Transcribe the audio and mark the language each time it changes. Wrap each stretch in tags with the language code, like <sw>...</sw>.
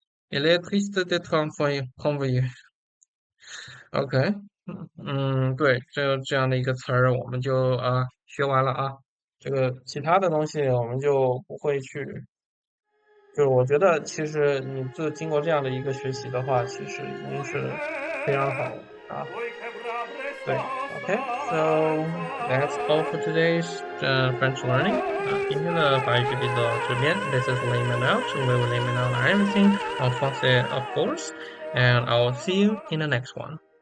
<fr>Il est triste d'être renvoyé.</fr> <zh>OK，对，这样的一个词儿，我们就学完了啊。这个其他的东西我们就不会去。就我觉得，其实你经过这样的一个学习的话，其实已经是非常好了啊。</zh> <en>对，OK，so that's all for today's French learning。</en> <zh>今天的法语学习到这边。</zh> <en>This is Layman out. We will layman out everything on français, of course. And I will see you in the next one.</en>